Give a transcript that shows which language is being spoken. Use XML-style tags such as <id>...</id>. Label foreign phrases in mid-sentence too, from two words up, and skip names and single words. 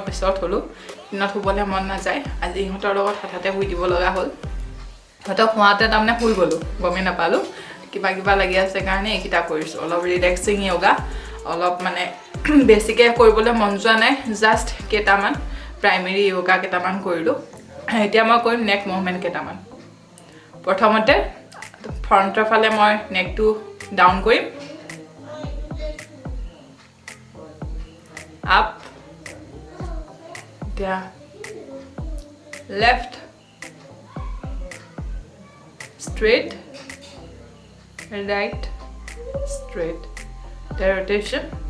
<as>পিছত হলো দিনত শুবলে মন নাযায় আজি ইহঁতৰ লগত হঠাতে শুই দিব লগা হ'ল হঠাতে হোৱাতে তাৰমানে শুই গলো গমে নাপালো কিবা লাগি আছে কাৰণে এইকেইটা কৰিছো অলপ</as> <en>relaxing yoga</en> <as>অলপ মানে বেছিকে কৰিবলৈ মন যোৱা নাই জাস্ট কেইটামান</as> <en>primary yoga</en> <as>কেইটামান কৰিলো এতিয়া মই কৰিম</as> <en>neck movement</en> <as>কেইটামান প্ৰথমতে ফ্ৰণ্টৰ ফালে মই নেকটো ডাউন কৰিম</as> <en>up down left straight right straight the rotation</en>